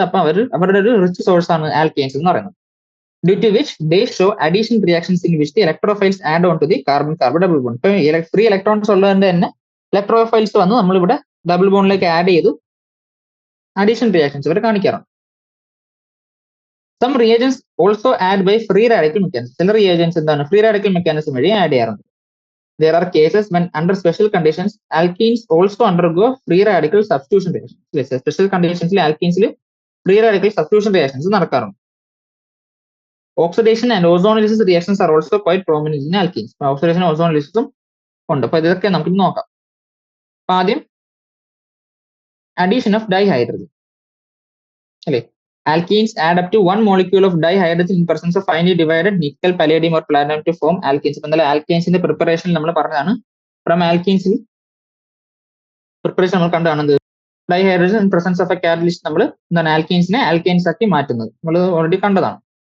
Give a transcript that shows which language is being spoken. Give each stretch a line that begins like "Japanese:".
Malayalam: അപ്പൊ അവരുടെ ഒരു റിച്ച് സോഴ്സ് ആണ് ആൽക്കീൻസ് എന്ന് പറയുന്നത്.
English: Due to which they show addition reactions in which the electrophiles add on to the carbon double bond.
Malayalam: ഇപ്പൊ ഫ്രീ ഇലക്ട്രോൺസ് ഉള്ളതിന്റെ തന്നെ ഇലക്ട്രോഫൈൽസ് വന്ന് നമ്മളിവിടെ ഡബിൾ ബോണ്ടിലേക്ക് ആഡ് ചെയ്തു അഡീഷൻ റിയാക്ഷൻസ് ഇവർ കാണിക്കാറുണ്ട്.
English: Some reagents also add by free radical mechanism.
Malayalam: ചില reagents എന്താണ് ഫ്രീ റാഡിക്കൽ മെക്കാനിസം വഴി ആഡ് ചെയ്യാറുണ്ട്.
English: There are cases when under special conditions alkenes also undergo free radical substitution reactions. Special conditions alkenes free radical substitution reactions
Malayalam: നടക്കാറുണ്ട്.
English: Oxidation and ozonolysis reactions are also quite prominent in alkenes. Oxidation and ozonolysis
Malayalam: ഉണ്ട്. അപ്പൊ ഇതൊക്കെ നമുക്ക് നോക്കാം. അപ്പൊ ആദ്യം addition of dihydrogen അല്ലേ.
English: Alkenes add up to 1 molecule of dihydrogen in presence of finely divided nickel, palladium or platinum to form alkenes.
Malayalam: ഇപ്പൊ എന്തായാലും ആൽക്കീൻസിന്റെ പ്രിപ്പറേഷൻ നമ്മൾ പറഞ്ഞതാണ്. ഫ്രം ആൽക്കീൻസിൽ പ്രിപ്പറേഷൻ നമ്മൾ കണ്ടാണ് dihydrogen in presence of A catalyst നമ്മൾ എന്താണ് ആൽക്കീൻസിനെ alkynes ആക്കി മാറ്റുന്നത് നമ്മൾ ഓൾറെഡി കണ്ടതാണ്.